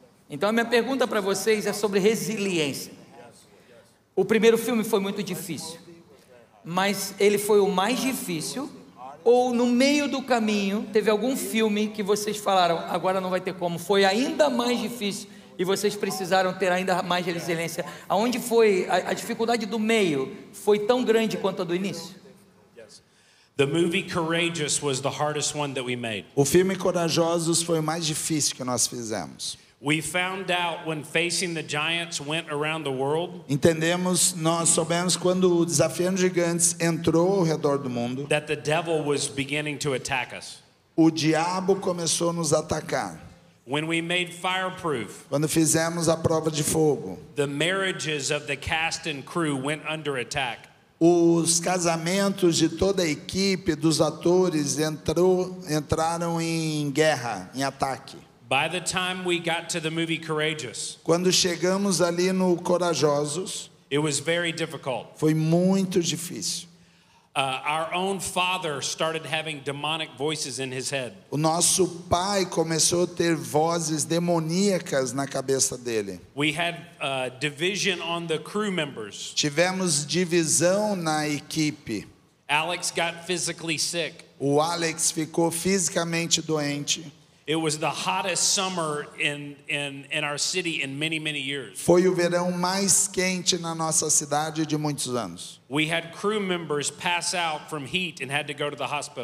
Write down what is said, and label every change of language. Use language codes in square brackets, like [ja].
[pt] Então a minha pergunta para vocês é sobre resiliência. O primeiro filme foi muito difícil, mas ele foi o mais difícil, ou no meio do caminho teve algum filme que vocês falaram, agora não vai ter como, foi ainda mais difícil e vocês precisaram ter ainda mais resiliência? Aonde foi a dificuldade do meio? Foi tão grande quanto a do início? [en] The movie Courageous was the hardest one that we made. [pt] O filme Corajosos foi o mais difícil que nós fizemos. [en] We found out when Facing the Giants went around the world. [pt] Nós soubemos quando o Desafiando Gigantes entrou ao redor do mundo. [en] That the devil was beginning to attack us. [pt] O diabo começou a nos atacar. [en] When we made Fireproof, [pt] quando fizemos a prova de fogo, [en] the marriages of the cast and crew went under attack. [pt] Os casamentos de toda a equipe dos atores entraram em guerra, em ataque. [en] By the time we got to the movie Courageous, [pt] quando chegamos ali no Corajosos, [en] it was very difficult. [pt] Foi muito difícil. [en] Our own father started having demonic voices in his head. [pt] O nosso pai começou a ter vozes demoníacas na cabeça dele. [en] We had division on the crew members. [pt] Tivemos divisão na equipe. [en] Alex got physically sick. [pt] O Alex ficou fisicamente doente. [en] It was the hottest summer in our city in many years. [pt] Foi o verão mais quente na nossa cidade de muitos anos. [en] We had crew members pass out from heat and had to go to the hospital.